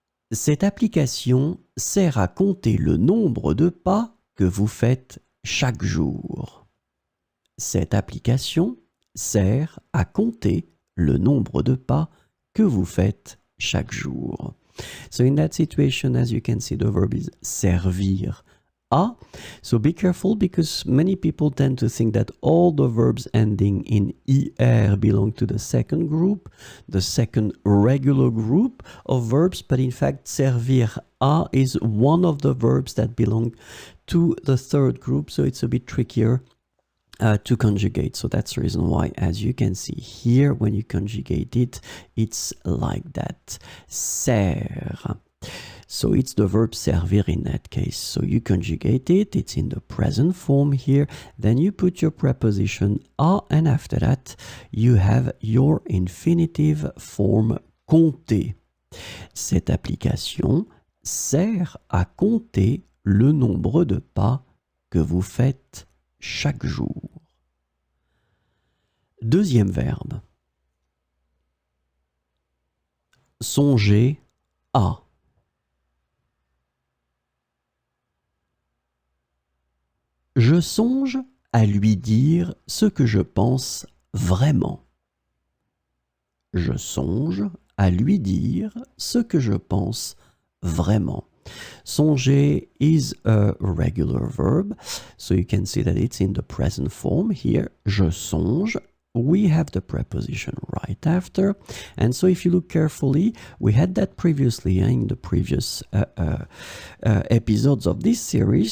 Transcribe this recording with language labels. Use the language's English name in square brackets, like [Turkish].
[French] Cette application sert à compter le nombre de pas que vous faites chaque jour. Cette application sert à compter le nombre de pas que vous faites chaque jour. [English] So in that situation, as you can see, the verb is servir à. So be careful because many people tend to think that all the verbs ending in er belong to the second group, the second regular group of verbs, but in fact servir à is one of the verbs that belong to the third group, so it's a bit trickier to conjugate. So that's the reason why, as you can see here, when you conjugate it, it's like that. Sert. So it's the verb servir in that case. So you conjugate it, it's in the present form here, then you put your preposition à, and after that you have your infinitive form compter. [French] Cette application sert à compter le nombre de pas que vous faites chaque jour. Deuxième verbe. Songer à. Je songe à lui dire ce que je pense vraiment. Je songe à lui dire ce que je pense vraiment. [English] Songer is a regular verb, so you can see that it's in the present form here. [French] Je songe. [English] We have the preposition right after. And so if you look carefully, we had that previously in the previous episodes of this series.